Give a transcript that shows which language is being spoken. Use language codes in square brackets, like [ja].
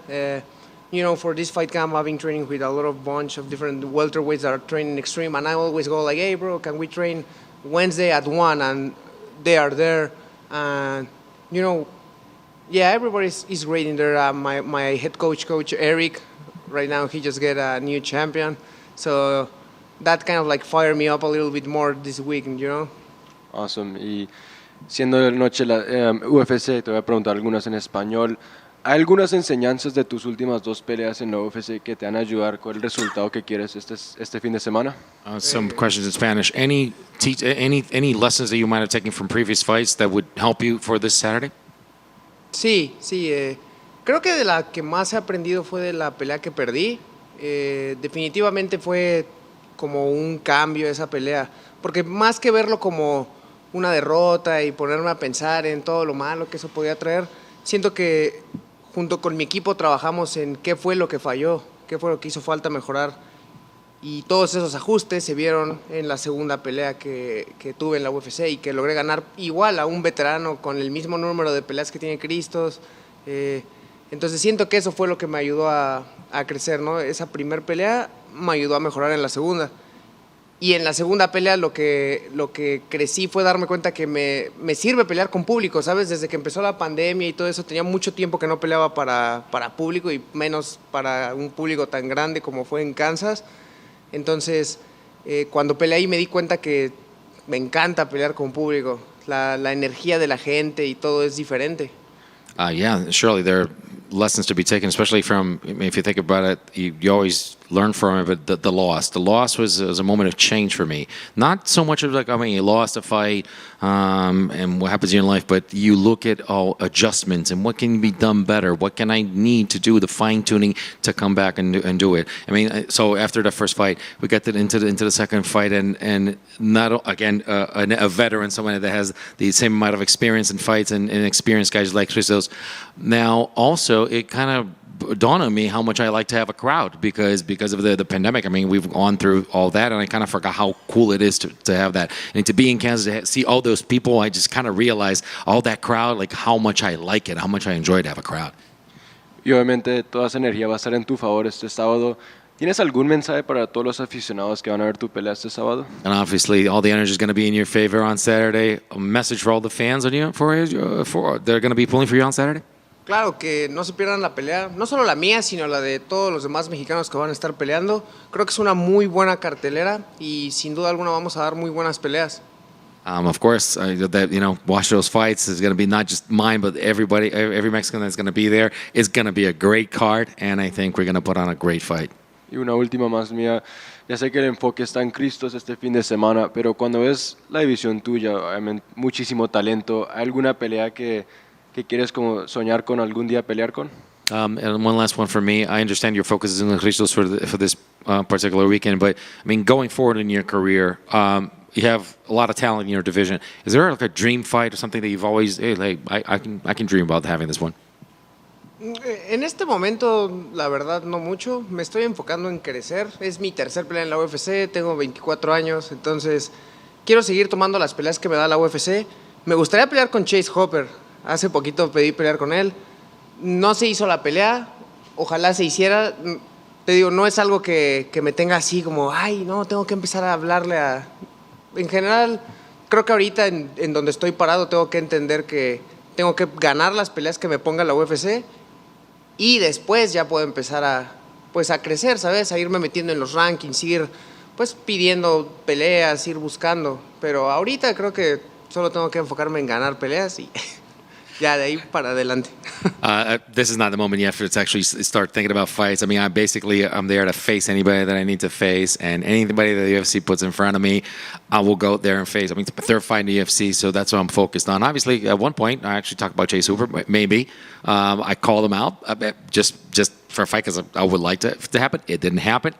[en] For this fight camp, I've been training with a bunch of different welterweights that are training Extreme, and I always go like, hey, bro, can we train Wednesday at 1? And they are there. And, everybody is great in there. My head coach Eric, right now, he just get a new champion. So that kind of like fired me up a little bit more this week, Awesome. [es] Y siendo noche la UFC, te voy a preguntar algunas en español. ¿Hay algunas enseñanzas de tus últimas 2 peleas en la UFC que te van a ayudar con el resultado que quieres este fin de semana? [en] Some questions in Spanish. Any lessons that you might have taken from previous fights that would help you for this Saturday? [es] Sí. Creo que de la que más he aprendido fue de la pelea que perdí. Definitivamente fue como un cambio esa pelea. Porque más que verlo como una derrota y ponerme a pensar en todo lo malo que eso podía traer, siento que junto con mi equipo trabajamos en qué fue lo que falló, qué fue lo que hizo falta mejorar, y todos esos ajustes se vieron en la segunda pelea que tuve en la UFC y que logré ganar igual a un veterano con el mismo número de peleas que tiene Christos. Entonces siento que eso fue lo que me ayudó a crecer, ¿no? Esa primer pelea me ayudó a mejorar en la segunda. Y en la segunda pelea lo que crecí fue darme cuenta que me sirve pelear con público, ¿sabes? Desde que empezó la pandemia y todo eso, tenía mucho tiempo que no peleaba para público y menos para un público tan grande como fue en Kansas. Entonces, cuando peleé ahí me di cuenta que me encanta pelear con público. La energía de la gente y todo es diferente. [en] Yeah, surely there are lessons to be taken, especially from, if you think about it, you always learn from it, but the loss. The loss was a moment of change for me. Not so much of like, you lost a fight and what happens in your life, but you look at all adjustments and what can be done better. What can I need to do, the fine-tuning to come back and do it. So after the first fight, we got into the second fight, and not, again, a veteran, someone that has the same amount of experience in fights and experienced guys like Christos. Now, also, it kind of dawned on me how much I like to have a crowd because of the pandemic. We've gone through all that, and I kind of forgot how cool it is to have that. And to be in Kansas, to see all those people, I just kind of realized all that crowd, like how much I like it, how much I enjoy to have a crowd. [es] Y obviamente toda esa energía va a estar en tu favor este sábado. ¿Tienes algún mensaje para todos los aficionados que van a ver tu pelea este sábado? [en] And obviously, all the energy is going to be in your favor on Saturday. A message for all the fans on you for they're going to be pulling for you on Saturday. [es] Claro, que no se pierdan la pelea, no solo la mía, sino la de todos los demás mexicanos que van a estar peleando. Creo que es una muy buena cartelera y sin duda alguna vamos a dar muy buenas peleas. [en] Of course, watch those fights. It's going to be not just mine, but everybody, every Mexican that's going to be there. It's going to be a great card, and I think we're going to put on a great fight. [es] Y una última más mía, ya sé que el enfoque está en Cristos este fin de semana, pero cuando ves la división tuya, obviamente, muchísimo talento, ¿hay alguna pelea que quieres como soñar con algún día pelear con? [en] And one last one for me. I understand your focus is in the Christos for this particular weekend, but I mean, going forward in your career, you have a lot of talent in your division. Is there like a dream fight or something that you've always, hey, like I can dream about having this one? [es] En este momento, la verdad, no mucho. Me estoy enfocando en crecer. Es mi tercer pelea en la UFC, tengo 24 años, entonces quiero seguir tomando las peleas que me da la UFC. Me gustaría pelear con Zellhuber. Hace poquito pedí pelear con él. No se hizo la pelea, ojalá se hiciera. Te digo, no es algo que me tenga así como, ay, no, tengo que empezar a hablarle a... En general, creo que ahorita en donde estoy parado tengo que entender que tengo que ganar las peleas que me ponga la UFC y después ya puedo empezar a crecer, ¿sabes? A irme metiendo en los rankings, ir pues pidiendo peleas, ir buscando. Pero ahorita creo que solo tengo que enfocarme en ganar peleas y ya de ahí para adelante. [en] This is not the moment yet for to actually start thinking about fights. I mean, I'm there to face anybody that I need to face, and anybody that the UFC puts in front of me, I will go there and face. I mean, it's my third fight in the UFC, so that's what I'm focused on. Obviously, at one point, I actually talked about Zellhuber, maybe. I called him out just for a fight because I would like to happen. It didn't happen.